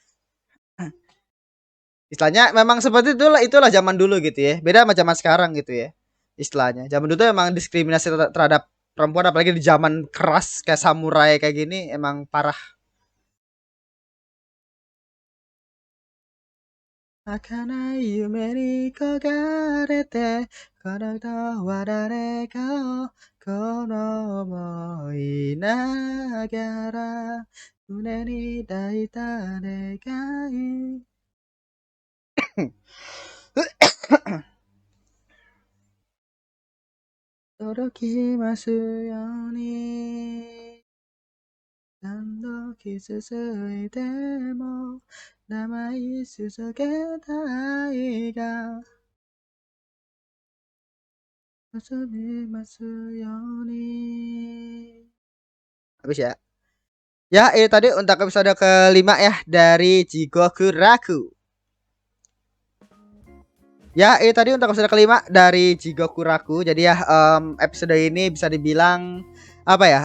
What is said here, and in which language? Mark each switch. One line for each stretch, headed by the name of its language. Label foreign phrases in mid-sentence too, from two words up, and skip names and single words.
Indonesian: Istilahnya memang seperti itulah zaman dulu gitu ya. Beda sama zaman sekarang gitu ya. Istilahnya. Zaman dulu tuh emang diskriminasi terhadap perempuan apalagi di zaman keras kayak samurai kayak gini emang parah.
Japanese: 儚い夢に焦がれてこの人は誰かをこの想いながら胸に抱いた願い届きますように何度傷ついても名前続けたいが結びますように.
Indonesian: Habis ya. Ya, ini tadi untuk episode kelima ya dari Jigoku Raku. Ya, ini tadi untuk episode kelima dari Jigoku Raku. Jadi ya episode ini bisa dibilang apa ya?